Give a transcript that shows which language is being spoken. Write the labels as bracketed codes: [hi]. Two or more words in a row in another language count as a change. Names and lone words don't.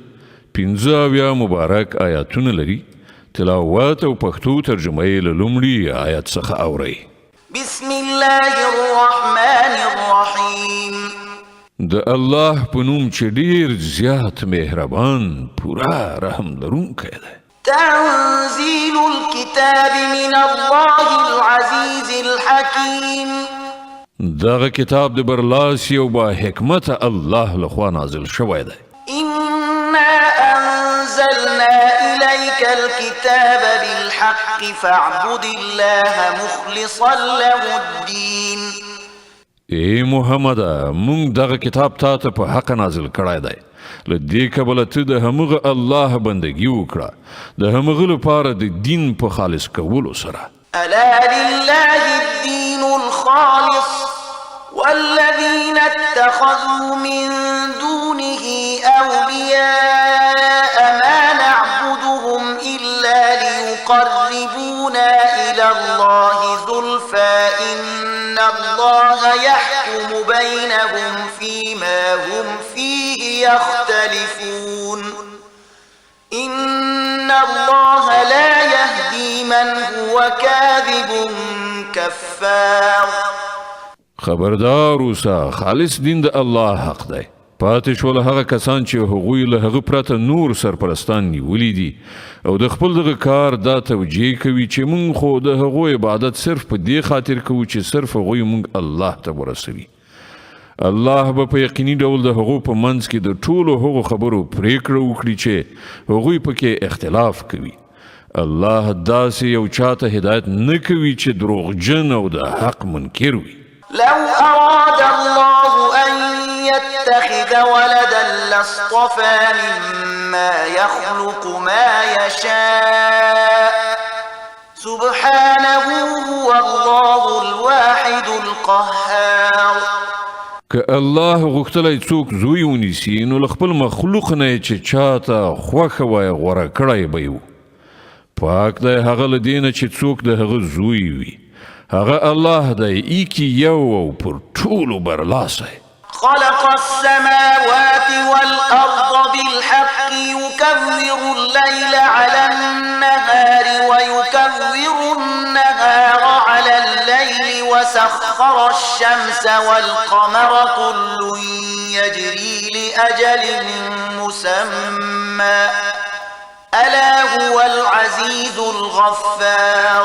[ps] 15 مبارک آیاتونه لري. تلاوت او پښتو ترجمه یې له لومړي آیت څخه اورئ. [ar] بسم الله الرحمن الرحیم. [ps] د الله په نوم چې ډیر زیات مهربان پورا رحم لرونکی دی. [ar] تنزيل الكتاب من الله العزيز الحكيم. [ps] دغه کتاب د برلاسی او با حکمت الله لخوا نازل شوی دی. [ar] إنا أنزلنا إليك الكتاب بالحق فاعبد الله مخلصا له الدين. [ps] ای محمد مونږ دغه کتاب ته په حق نازل کړی دی. لدې کبله ته د همغه الله بندگی وکړه د همغه لپاره د دین په خالص کولو سره. [ar] ألا لله الدين الخالص والذين اتخذوا من دونه أولياء ما نعبدهم إلا ليقربونا إلى الله زلفى إن الله يحكم بينهم فيما هم فيه يختلفون إن الله لا يهدي من هو كاذب كفار. [ps] خبردار اوسه خالص دین د الله حق دی. پاتې شول هغه کسان چې هغوی له هغه پرته نور سرپرستان نیولي دي او د خپل دغه کار دا توجیه کوي چې مونږ خو د هغوی عبادت صرف په دې خاطر کوو چې صرف هغوی مونږ الله ته ورسوي. الله به په یقیني ډول د هغو په منځ کې د ټولو هغو خبرو پریکړه وکړي چې هغوی پکې اختلاف کوي. الله داسې یو چاته هدایت نه کوي چې دروغجن او د حق منکر وي. [ar] لو أراد الله أن يتخذ ولدا لاصطفى مما يخلق ما يشاء سبحانه هو الله الواحد القهار. [ps] که الله غوښتلی څوک زوی ونیسي نو له خپل مخلوق نه چې چاته خوښه وای غوره کړی به یو. پاک دی هغه له دې نه چې څوک د هغه زوی وي. هغه الله دی ایکی یو او پر ټولو برلاسی. [ar] خلق السماوات والأرض بالحق يكور الليل على النهار ويكور النهار على الليل وسخر الشمس والقمر كل يجري لأجل مسمى ألا هو العزيز الغفار.